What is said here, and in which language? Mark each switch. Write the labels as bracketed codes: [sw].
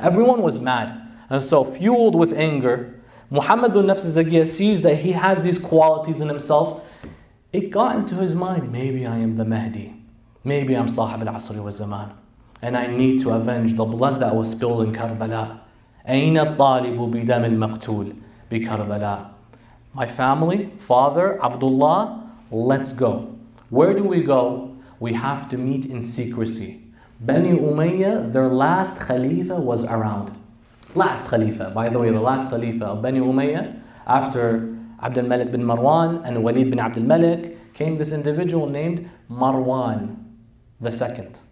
[en] Everyone was mad. And so, fueled with anger, Muhammad dhun Nafs al-Zakiyya sees that he has these qualities in himself. It got into his mind, maybe I am the Mahdi. Maybe I'm Sahib al-Asri wa Zaman. And I need to avenge the blood that was spilled in Karbala. [ar] أين الطالب بدم المقتول بكربلاء. [en] My family, father, Abdullah, let's go. Where do we go? We have to meet in secrecy. Bani Umayyah, their last Khalifa was around. Last Khalifa, by the way, the last Khalifa of Bani Umayyah, after Abd al-Malik bin Marwan and Walid bin Abd al-Malik, came this individual named Marwan II.